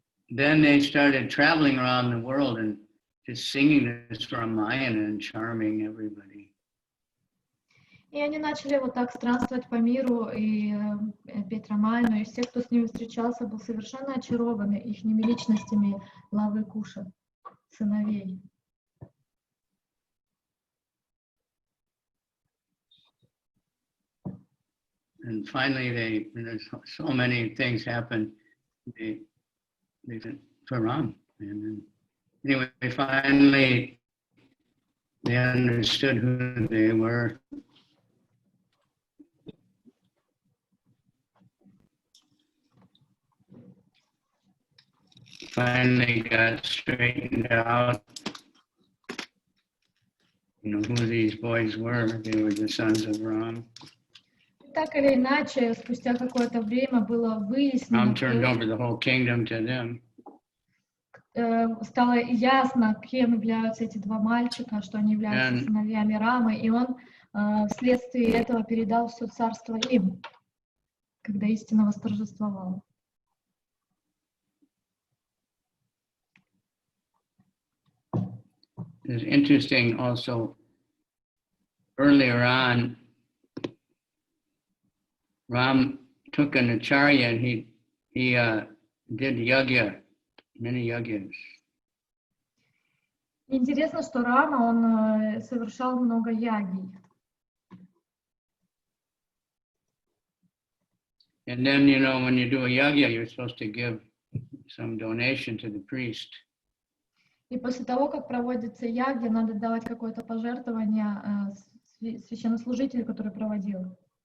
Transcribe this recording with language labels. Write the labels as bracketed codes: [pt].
[en] Then they started traveling around the world and just singing this Ramayana and charming everybody. [ru] И они начали вот так странствовать по миру и петь Рамайну, и все, кто с ними встречался, был совершенно очарованы ихними личностями Лавы и Куша, сыновей. [en] And finally, so many things happened. They for Ram. And anyway, finally, they understood who they were. Finally got straightened out, who these boys were. They were the sons of Ram. [ru] Так или иначе, спустя какое-то время было выяснено, [en] Ram turned over the whole kingdom to them. [ru] Стало ясно, кем являются эти два мальчика, что они являются сыновьями Рамы, и он вследствие этого передал все царство им, когда истина восторжествовала. [en] It's interesting also, earlier on, Ram took an acharya and he did yagya, many yagyas. [ru] Интересно, что Рама, он совершал много ягий. [en] And then, when you do a yagya, you're supposed to give some donation to the priest. [ru] И после того, как проводится ягья, надо давать какое-то пожертвование священнослужителю, который проводил.